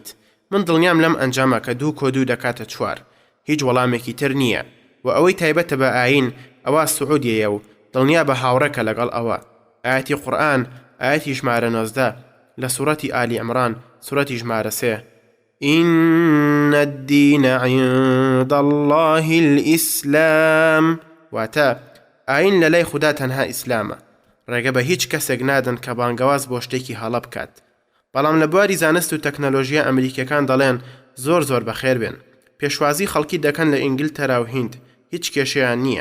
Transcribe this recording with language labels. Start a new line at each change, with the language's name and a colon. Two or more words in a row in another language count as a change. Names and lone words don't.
Central Kurdish: من دڵنیام لەم ئەنجامە کە 2 کۆ 2 دەکاتە 4 هیچ وەڵامێکی تر نییە، و ئەوەی تایبەتە بە ئاین ئەوە سعودیەیە و دڵنیا بە هاوڕێکە لەگەڵ ئەوە. ئاەتی قورئان ئاەتی ژمارە 19 لە سوورەتی ئالی عیمران سوورەتی ژمارە 3
Arabic: إن الدين عند الله الإسلام،
Central Kurdish: واتە ئاین لە لای خوددا تەنها ئیسلامە. ڕێگە بە هیچ کەسێک نادەن کە بانگەواز بۆ شتێکی هەڵە بکات. بەڵام لە بواری زانست و تەکنەلۆژیا ئەمریکەکان دەڵێن زۆر بەخێر بێن. پێشوازی خەڵکی دەکەن لە ئینگلتەرا و هیند، هیچ کێشەیان نییە.